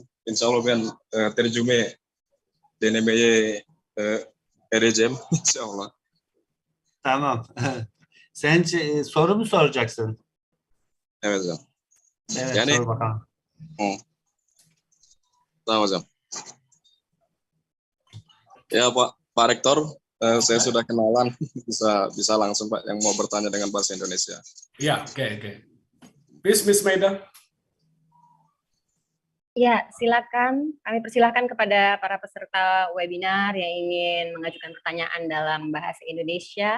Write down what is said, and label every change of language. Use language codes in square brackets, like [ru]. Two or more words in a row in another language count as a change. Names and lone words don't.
[tr] İnşallah ben tercüme denemeye edeceğim inşallah. Tamam. Sen soru mu soracaksın? Evet hocam. Evet, yani, sor bakalım. Tamam hocam. [id] Ya Pak Rektor, saya sudah kenalan, bisa langsung Pak yang mau bertanya dengan bahasa Indonesia. Ya, oke. Please, Miss Meida. Ya, silakan. Kami persilahkan kepada para peserta webinar yang ingin mengajukan pertanyaan dalam bahasa Indonesia.